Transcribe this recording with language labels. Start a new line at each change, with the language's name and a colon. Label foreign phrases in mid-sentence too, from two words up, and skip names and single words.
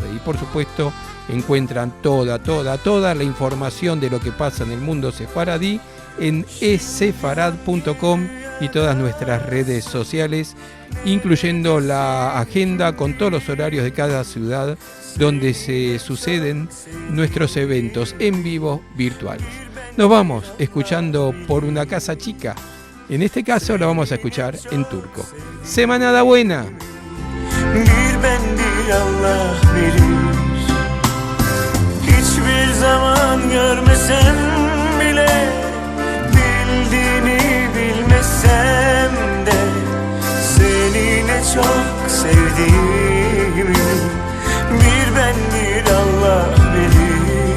Spanish: Y por supuesto encuentran toda la información de lo que pasa en el mundo sefaradí en esefarad.com y todas nuestras redes sociales, incluyendo la agenda con todos los horarios de cada ciudad donde se suceden nuestros eventos en vivo virtuales. Nos vamos escuchando Por una casa chica. En este caso lo vamos a escuchar en turco.
Ladino: Semanada buena.
Turkish: Bir ben bir Allah bilir. Hiçbir zaman görmesem bile, bildiğini bilmesem de, seni ne çok sevdiğimi bir ben bir Allah bilir.